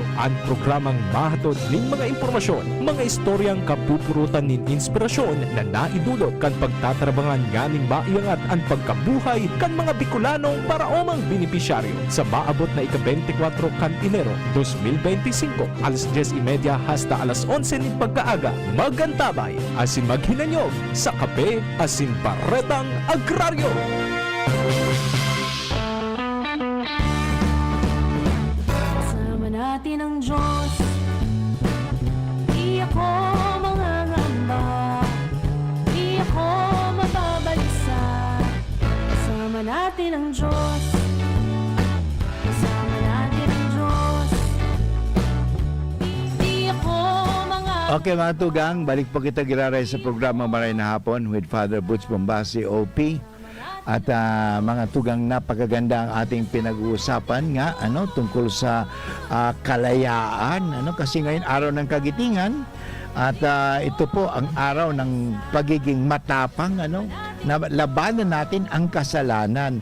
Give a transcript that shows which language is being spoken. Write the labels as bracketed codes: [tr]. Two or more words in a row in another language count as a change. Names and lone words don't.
[bik] Ang programang mahatod ning mga impormasyon, mga istoryang kapupurutan nin inspirasyon na naidulot kan pagtatrabangan nganing maiangat ang pagkabuhay kan mga Bicolanong paraomang benepisyaryo sa maabot na ika-24 kan Enero 2025 alas 10:30 hasta alas 11 ning pagkaaga. Magantabay asin maghinanyog sa kape asin paretang agraryo. [tl] Kasama natin ang Diyos. Di ako mangangamba. Di ako mababalisa. Kasama natin ang Diyos. Kasama natin ang Diyos. Di ako mangangamba. [bik] Okay mga tugang, balik po kita giraray sa programa Maray na Hapon with Father Butch Bombasi, OP. [tl] At mga tugang, napakaganda ang ating pinag-uusapan nga tungkol sa kalayaan, kasi ngayon araw ng kagitingan at ito po ang araw ng pagiging matapang, na labanan natin ang kasalanan.